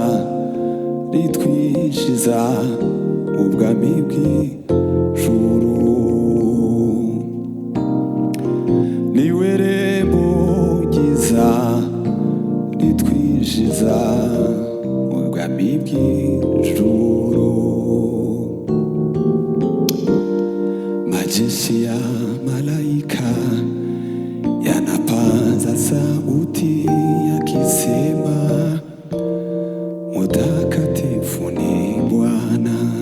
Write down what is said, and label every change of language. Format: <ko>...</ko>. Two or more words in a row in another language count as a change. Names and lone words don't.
<rw>ritwinjiza ubwami bw'ijuru niwe rembo ryiza ritwinjiza ubwami bw'ijuru</rw> <sw>majeshi ya malaika yanapaza sauti yakisema mtakatifu ni Bwana</sw>